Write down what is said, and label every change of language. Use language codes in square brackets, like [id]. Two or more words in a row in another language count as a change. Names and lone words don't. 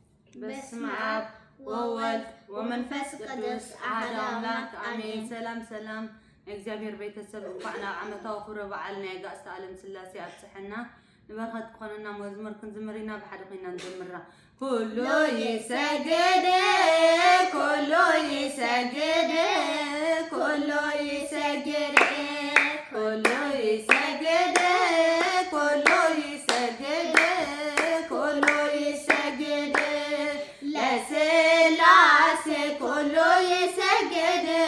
[gez] በስመ አብ ወወልድ ወመንፈስ ቅዱስ አሐዱ አምላክ አሜን። ሰላም እግዚአብሔር [ti] ቤተሰብ እንኳን ናብ ዓመታዊ ክብረ በዓል ናይ ጋእስታ ዓለም ስላሴ አብጽሕና ንበረኸት ኮነና መዝሙር ክንዝምሪና ብሓደ ኮይና ንዘምራ ኩሉ ይሰግድ ኩሉ ይሰግድ ኩሉ ይሰግድ ኩሉ ይሰግድ ኩሉ ይሰግድ ኩሉ ይሰግድ ለስላሴ ኩሉ ይሰግድ